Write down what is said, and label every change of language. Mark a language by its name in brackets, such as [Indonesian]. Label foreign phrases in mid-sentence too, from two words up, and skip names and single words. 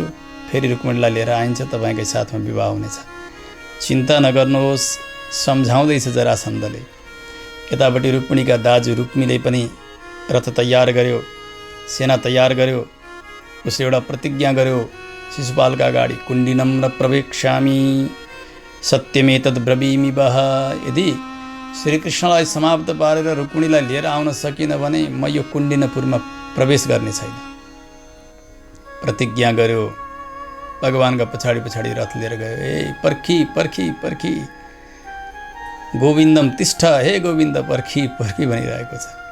[Nepali] फेरि रुक्मिणीलाई लिएर आइन्छ, तपाईँकै साथमा विवाह हुनेछ, चिन्ता नगर्नुहोस् सम्झाउँदैछ जरासन्धले। यतापट्टि रुक्मिणीका दाजु रुक्मीले पनि रथ तयार गर्यो, सेना तयार गर्यो। उसले एउटा प्रतिज्ञा गर्यो शिशुपालका अगाडि, [Sanskrit] कुण्डिनं न प्रवेक्ष्यामि सत्यमेतद् ब्रवीमि वः। [Nepali] यदि श्रीकृष्णलाई समाप्त पारेर रुक्मिणीलाई लिएर आउन सकिन भने म यो कुण्डिनपुरमा प्रवेश गर्ने छैन। प्रतिज्ञा गर्यो। भगवानका पछाडि पछाडि रथ लिएर गयो। ए पर्खी पर्खी पर्खी, [Sanskrit] गोविन्दम तिष्ठ, [Nepali] हे गोविन्द पर्खी पर्खी भनिरहेको छ।